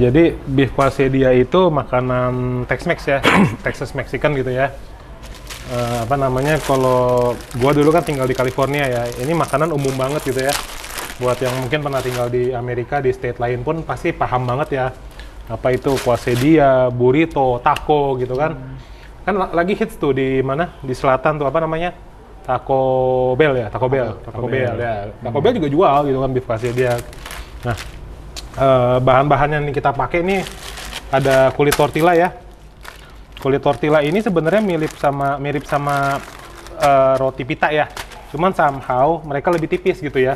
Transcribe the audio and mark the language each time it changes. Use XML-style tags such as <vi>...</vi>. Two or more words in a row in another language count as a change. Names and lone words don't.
<id>Jadi</id> <en>beef quesadilla</en> <id>itu makanan Tex-Mex ya,</id> <en>Texas Mexican</en> <id>gitu ya. Apa namanya? Kalau gue dulu kan tinggal di California ya. Ini makanan umum banget gitu ya. Buat yang mungkin pernah tinggal di Amerika, di state lain pun pasti paham banget ya. Apa itu quesadilla, burrito, taco gitu kan? Kan lagi hits tuh di mana, di selatan tuh apa namanya, Taco Bell ya, Taco Bell ya, Taco Bell juga jual gitu kan</id> <en>beef quesadilla.</en> <id>Nah, bahan-bahan yang kita pakai ini ada kulit tortilla ya. Kulit tortilla ini sebenarnya mirip sama roti pita ya, cuman somehow mereka lebih tipis gitu ya.</id>